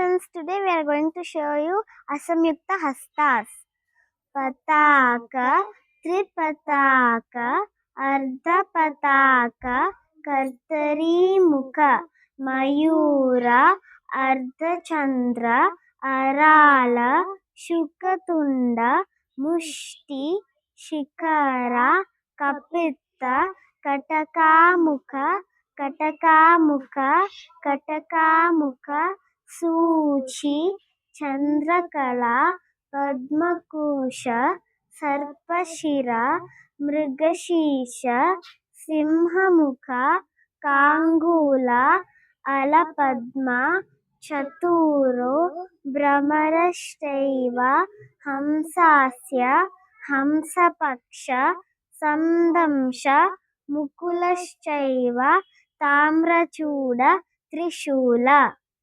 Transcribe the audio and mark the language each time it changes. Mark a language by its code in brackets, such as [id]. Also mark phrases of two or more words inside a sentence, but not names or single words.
[en] friends, today we are going to show you [sa] Asamyukta Hastas. Pataka, Tripataka, Ardha Pataka, Kartari Mukha, Mayura, Ardha Chandra, Arala, Shukatunda, Mushti, Shikara, Kapitta, Katakamukha, Katakamukha, Katakamukha, Suchi, Chandrakala, పద్మకోశ సర్పశిర మృగశీర్ష సింహముఖ కాంగూల అలపద్మ చతూరో భ్రమరశ్చైవ హంసాస్య హంసపక్ష సందంశ ముకులశ్చైవ తామ్రచూడ త్రిశూల.